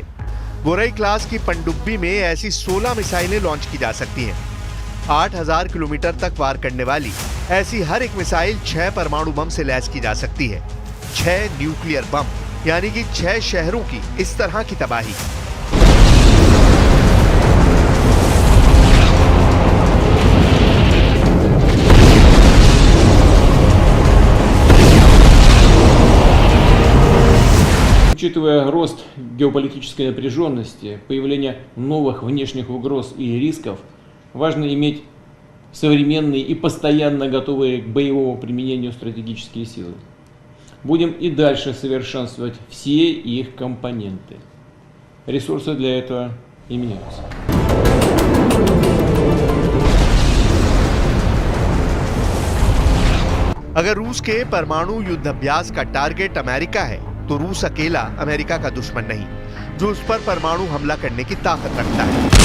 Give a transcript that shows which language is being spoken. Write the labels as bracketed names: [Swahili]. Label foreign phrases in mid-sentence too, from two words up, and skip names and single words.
[Hindi] बोरई क्लास की पनडुब्बी में ऐसी 16 मिसाइलें लॉन्च की जा सकती हैं। 8000 किलोमीटर तक वार करने वाली ऐसी हर एक मिसाइल 6 परमाणु बम से लैस की जा सकती है। 6 न्यूक्लियर बम, यानी कि 6 शहरों की इस तरह की तबाही। [Russian] Учитывая рост геополитической напряженности, появление новых внешних угроз и рисков, важно иметь современные и постоянно готовые к боевому применению стратегические силы. Будем и дальше совершенствовать все их компоненты. Ресурсы для этого имеются. [Hindi] अगर रूस के परमाणु युद्ध अभ्यास का टारगेट अमेरिका है तो रूस अकेला अमेरिका का दुश्मन नहीं, जो उस पर परमाणु हमला करने की ताकत रखता है।